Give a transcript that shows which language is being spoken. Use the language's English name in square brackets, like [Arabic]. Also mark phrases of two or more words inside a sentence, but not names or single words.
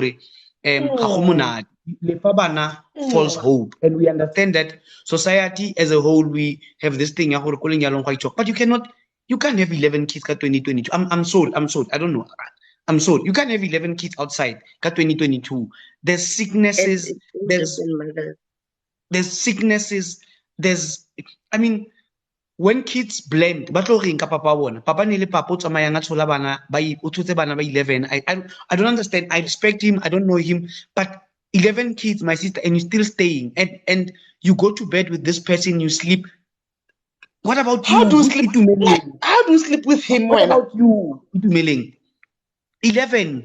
[English] False hope, and we understand that society as a whole, we have this thing, but you can't have 11 kids ka 2022. I'm sold. I don't know. I'm sold. You can't have 11 kids outside ka 2022. There's sicknesses. There's sicknesses. I mean, when kids blend, [Tswana] ba tlo reng ka papa bona? Papa ne le papa o tsamayang a tshola bana ba o tshotse bana ba 11. [English] I don't understand. I respect him. I don't know him, but 11 kids, my sister, and you're still staying, and you go to bed with this person, you sleep. What about you? How do you sleep with him? What about you? 11.